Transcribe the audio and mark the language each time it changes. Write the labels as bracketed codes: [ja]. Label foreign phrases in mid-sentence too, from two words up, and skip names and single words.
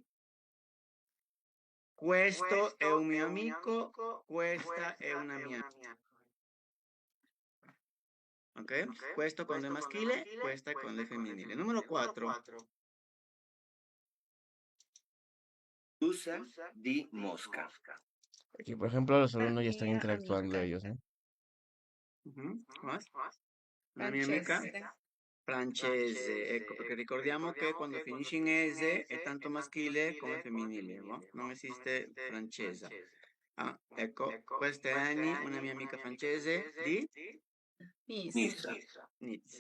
[it] Questo è un mio amico, questa è una mia amica. Ok? Questo quando è maschile, questa quando è femminile. Numero 4. Usa di Mosca. [es] Aquí, por ejemplo, los alumnos ya están [it] mia [es] interactuando [it] amica. [es] ellos, ¿eh? Más. [it] La mia Francese. amica francese, ecco, perché ricordiamo che quando finisce in ese è tanto maschile come femminile, no? Non esiste francese. Ah, ecco, questa è Annie, una mia amica francese di Nizza. Nizza.